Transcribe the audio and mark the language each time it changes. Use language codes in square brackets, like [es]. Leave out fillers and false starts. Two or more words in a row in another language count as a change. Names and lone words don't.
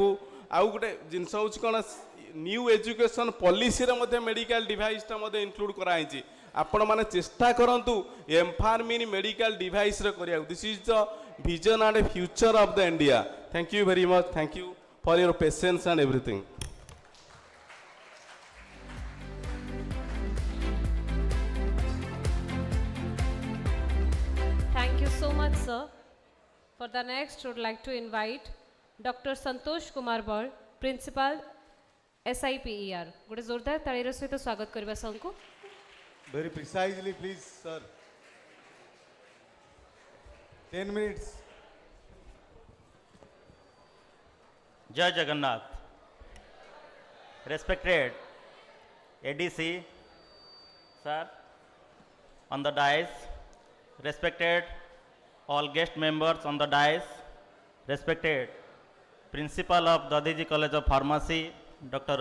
[or] ଆଉ ଗୋଟେ ଜିନିଷ ହେଉଛି କ'ଣ, [en] new education policyରେ [or] ମଧ୍ୟ [en] medical deviceଟା [or] ମଧ୍ୟ ଇନକ୍ଲୁଡ଼ କରାହେଇଛି। ଆପଣମାନେ ଚେଷ୍ଟା କରନ୍ତୁ [en] MPharm in medical deviceରେ [or] କରିବାକୁ। [en] This is the vision and future of the India. Thank you very much, thank you for your patience and everything. Thank you so much, sir. For the next, would like to invite Dr. Santosh Kumar Bal, Principal SIPER. [or] ଗୋଟେ ଜୋରଦାର ତାଳିର ସହିତ ସ୍ୱାଗତ କରବା ସଙ୍କୋ। [en] Very precisely, please, sir. 10 minutes. [or] ଜୟ ଜଗନ୍ନାଥ. [en] Respected ADC, sir, on the dais, respected all guest members on the dais, respected Principal of Dadiji College of Pharmacy, Dr.